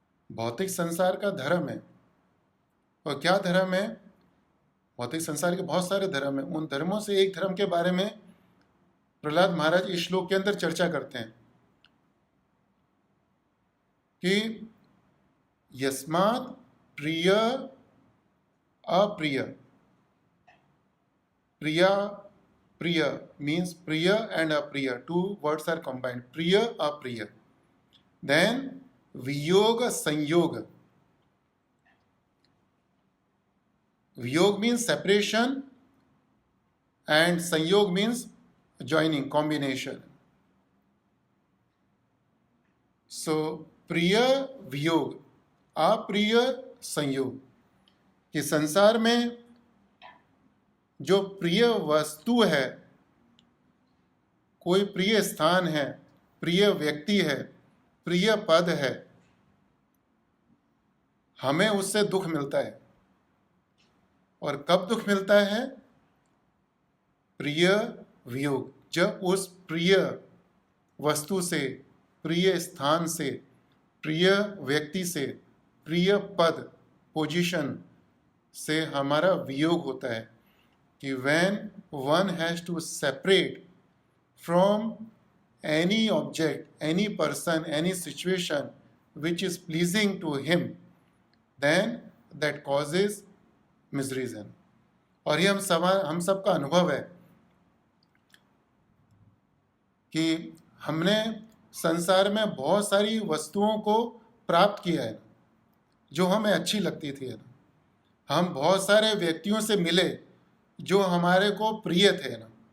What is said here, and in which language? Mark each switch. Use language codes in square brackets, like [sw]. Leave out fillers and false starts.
[hi] भौतिक संसार का धर्म है, और क्या धर्म है? भौतिक संसार के बहुत सारे धर्म हैं। उन धर्मों से एक धर्म के बारे में प्रहलाद महाराज इस श्लोक के अंदर चर्चा करते हैं। [en] कि [sa] यस्मात् प्रिय अप्रिय, [en] प्रिया प्रिय means priya and apriya, two words are combined, priya apriya. Then viyoga sanyoga, viyog means separation and sanyog means joining, combination. [hi] So priya viyog, apriya संयोग, कि संसार में जो प्रिय वस्तु है, कोई प्रिय स्थान है, प्रिय व्यक्ति है, प्रिय पद है, हमें उससे दुख मिलता है। और कब दुख मिलता है? प्रिय वियोग, जब उस प्रिय वस्तु से, प्रिय स्थान से, प्रिय व्यक्ति से, प्रिय पद, पोजीशन से हमारा वियोग होता है। [en] कि when one has to separate from any object, any person, any situation which is pleasing to him, then that causes miseries. [hi] और ये हम सबका अनुभव है कि हमने संसार में बहुत सारी वस्तुओं को प्राप्त किया है जो हमें अच्छी लगती थी। हम बहुत सारे व्यक्तियों से मिले जो हमारे को प्रिय थे ना।